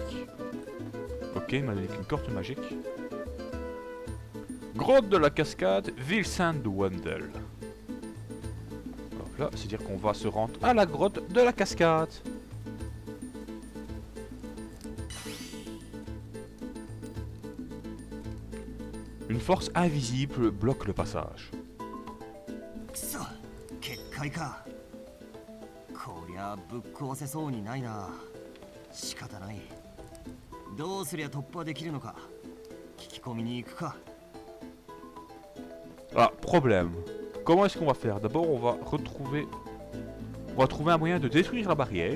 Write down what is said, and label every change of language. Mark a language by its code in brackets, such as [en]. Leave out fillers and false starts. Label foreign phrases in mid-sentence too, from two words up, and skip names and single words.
[fr] Ok, il m'a donné qu'une corde magique. Grotte de la cascade, ville sainte de Wendel. Hop là, c'est-à-dire qu'on va se rendre à la grotte de la cascade. Une force invisible bloque le passage. [ja] くそ結界か。こりゃぶっ壊せそうにないな。仕方ない。どうすりゃ突破できるのか。聞き込みに行くか。 [fr] Ah, problème. Comment est-ce qu'on va faire? D'abord, on va trouver un moyen de détruire la barrière.